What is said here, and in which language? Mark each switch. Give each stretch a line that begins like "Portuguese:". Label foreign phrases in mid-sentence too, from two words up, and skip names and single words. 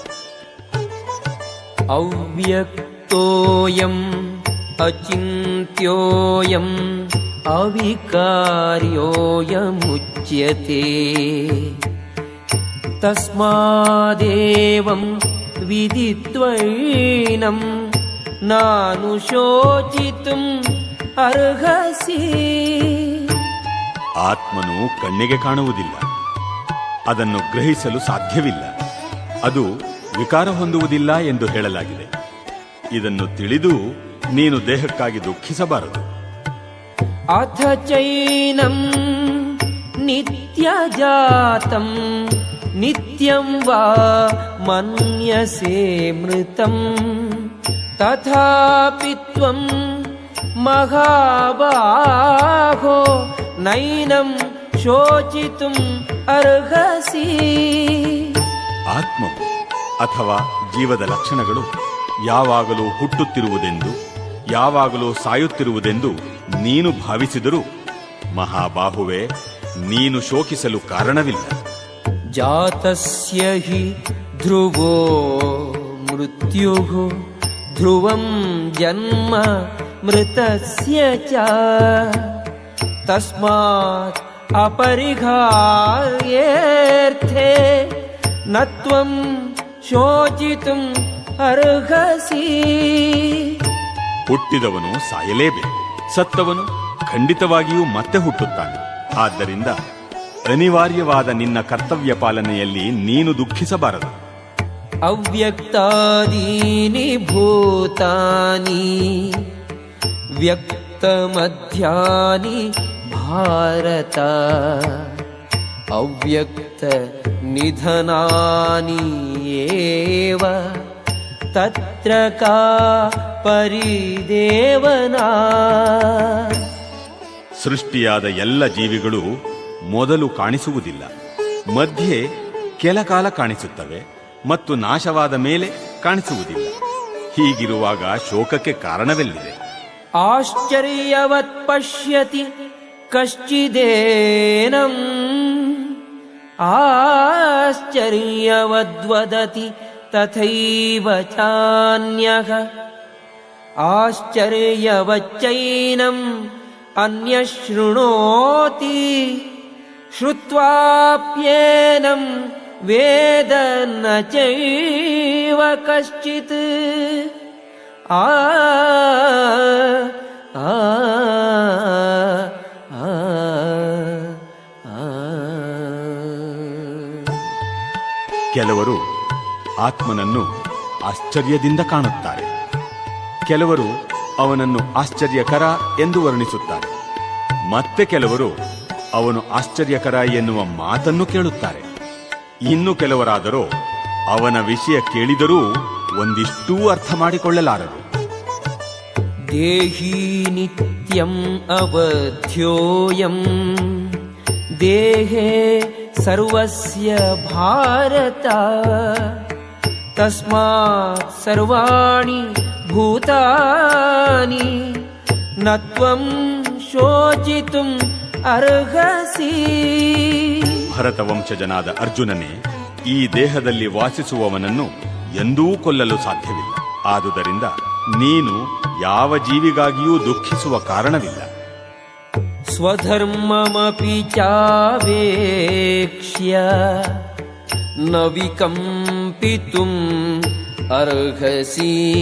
Sanskrit: ಅವ್ಯಕ್ತೋಯಂ ಅಚಿಂತ್ಯೋಯಂ ಅವಿಕಾರ್ಯೋಯಮುಚ್ಯತೆ ತಸ್ಮಾದೇವಂ ವಿದಿತ್ವೈನಂ ನಾನುಶೋಚಿತುಂ ಅರ್ಹಸಿ.
Kannada: ಆತ್ಮನು ಕಣ್ಣಿಗೆ ಕಾಣುವುದಿಲ್ಲ, ಅದನ್ನು ಗ್ರಹಿಸಲು ಸಾಧ್ಯವಿಲ್ಲ, ಅದು ವಿಕಾರ ಹೊಂದುವುದಿಲ್ಲ ಎಂದು ಹೇಳಲಾಗಿದೆ. ಇದನ್ನು ತಿಳಿದು ನೀನು ದೇಹಕ್ಕಾಗಿ ದುಃಖಿಸಬಾರದು.
Sanskrit: ಅಥ ಚೈನಂ ನಿತ್ಯಜಾತಂ ನಿತ್ಯಂ ವಾ ಮನ್ಯಸೇ ಮೃತಂ ತಥಾಪಿ ತ್ವಂ ಮಹಾಬಾಹೋ ನೈನಂ ಶೋಚಿತುಂ ಅರ್ಹಸಿ.
Kannada: ಆತ್ಮವು ಅಥವಾ ಜೀವದ ಲಕ್ಷಣಗಳು ಯಾವಾಗಲೂ ಹುಟ್ಟುತ್ತಿರುವುದೆಂದು ಯಾವಾಗಲೂ ಸಾಯುತ್ತಿರುವುದೆಂದು ನೀನು ಭಾವಿಸಿದರೂ ಮಹಾಬಾಹುವೆ, ನೀನು ಶೋಕಿಸಲು ಕಾರಣವಿಲ್ಲ.
Sanskrit: ಜಾತಸ್ಯ ಹಿ ಧ್ರುವೋ ಮೃತ್ಯುಃ ಧ್ರುವಂ ಜನ್ಮ ಮೃತಸ್ಯ ಚ ತಸ್ಮಾತ್ ಅಪರಿಹಾರ್ಯೇರ್ಥೇ ನ ತ್ವಂ ಶೋಚಿತುಂ ಅರ್ಹಸಿ.
Kannada: ಹುಟ್ಟಿದವನು ಸಾಯಲೇಬೇಕು, ಸತ್ತವನು ಖಂಡಿತವಾಗಿಯೂ ಮತ್ತೆ ಹುಟ್ಟುತ್ತಾನೆ. ಆದ್ದರಿಂದ ಅನಿವಾರ್ಯವಾದ ನಿನ್ನ ಕರ್ತವ್ಯ ಪಾಲನೆಯಲ್ಲಿ ನೀನು ದುಃಖಿಸಬಾರದು.
Sanskrit: ಅವ್ಯಕ್ತಾದೀನಿ ಭೂತಾನಿ ವ್ಯಕ್ತಮಧ್ಯಾನಿ ಭಾರತ ಅವ್ಯಕ್ತ ನಿಧನಾನಿ ಏವ ತತ್ರ ಕಾ ಪರಿದೇವನಾ.
Kannada: ಸೃಷ್ಟಿಯಾದ ಎಲ್ಲ ಜೀವಿಗಳು ಮೊದಲು ಕಾಣಿಸುವುದಿಲ್ಲ, ಮಧ್ಯೆ ಕೆಲ ಕಾಲ ಕಾಣಿಸುತ್ತವೆ ಮತ್ತು ನಾಶವಾದ ಮೇಲೆ ಕಾಣಿಸುವುದಿಲ್ಲ. ಹೀಗಿರುವಾಗ ಶೋಕಕ್ಕೆ ಕಾರಣವೆಲ್ಲಿದೆ?
Sanskrit: ಆಶ್ಚರ್ಯವತ್ ಪಶ್ಯತಿ ಕಶ್ಚಿದೇನಂ ಆಶ್ಚರ್ಯವದ್ವದತಿ ತಥೈವ ಚಾನ್ಯಃ ಆಶ್ಚರ್ಯವಚ್ಚೈನಂ ಅನ್ಯಶೃಣೋತಿ ಶ್ರುತ್ವಾಪ್ಯೇನಂ ವೇದ ನ ಚೈವ ಕಶ್ಚಿತ್. ಆ ಆ ಆ
Kannada: ಕೆಲವರು ಆತ್ಮನನ್ನು ಆಶ್ಚರ್ಯದಿಂದ ಕಾಣುತ್ತಾರೆ, ಕೆಲವರು ಅವನನ್ನು ಆಶ್ಚರ್ಯಕರ ಎಂದು ವರ್ಣಿಸುತ್ತಾರೆ, ಮತ್ತೆ ಕೆಲವರು ಅವನು ಆಶ್ಚರ್ಯಕರ ಎನ್ನುವ ಮಾತನ್ನು ಕೇಳುತ್ತಾರೆ. ಇನ್ನು ಕೆಲವರಾದರೋ ಅವನ ವಿಷಯ ಕೇಳಿದರೂ ಒಂದಿಷ್ಟೂ ಅರ್ಥ ಮಾಡಿಕೊಳ್ಳಲಾರರು.
Sanskrit: ದೇಹಿ ನಿತ್ಯಂ ಅವಧ್ಯೋಯಂ ದೇಹೇ ಸರ್ವಸ್ಯ ಭಾರತ ತಸ್ಮಾತ್ ಸರ್ವಾಣಿ ಭೂತಾನಿ ನ ತ್ವಂ ಶೋಚಿತುಂ ಅರ್ಹಸಿ.
Kannada: ಭರತ ವಂಶಜನಾದ ಅರ್ಜುನನೇ, ಈ ದೇಹದಲ್ಲಿ ವಾಸಿಸುವವನನ್ನು ಎಂದೂ ಕೊಲ್ಲಲು ಸಾಧ್ಯವಿಲ್ಲ. ಆದುದರಿಂದ ನೀನು ಯಾವ ಜೀವಿಗಾಗಿಯೂ ದುಃಖಿಸುವ ಕಾರಣವಿಲ್ಲ.
Sanskrit: ಸ್ವಧರ್ಮಮಪಿ ಚಾವೇಕ್ಷ್ಯ ನ ವಿಕಂಪಿತುಂ ಅರ್ಹಸಿ.